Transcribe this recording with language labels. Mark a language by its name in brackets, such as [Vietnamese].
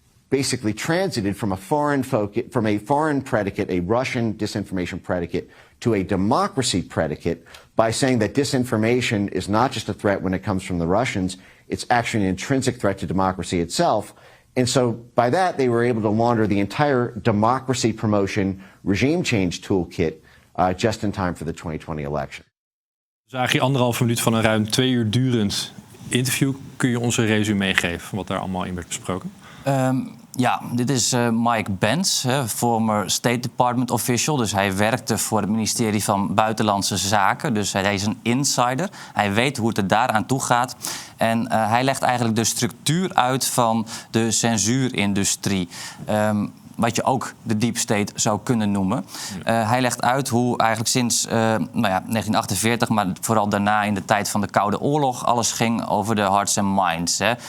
[English] basically transited from a foreign predicate, a Russian disinformation predicate, to a democracy predicate by saying that disinformation is not just a threat when it comes from the Russians, it's actually an intrinsic threat to democracy itself. And so by that, they were able to launder the entire democracy promotion regime change toolkit just in time for the 2020 election. [Dutch] Dus eigenlijk 1,5 minuut van een ruim 2 uur durend interview. Kun je ons een resume geven van wat daar allemaal in werd besproken? Ja, dit is Mike Pence, [English] former State Department official. [Dutch] Dus hij werkte voor het ministerie van Buitenlandse Zaken. Dus hij is een insider. Hij weet hoe het er daaraan toe gaat. En hij legt eigenlijk de structuur uit van de censuurindustrie. Wat je ook de deep state zou kunnen noemen. Hij legt uit hoe eigenlijk sinds 1948, maar vooral daarna in de tijd van de Koude Oorlog, alles ging over de hearts and minds.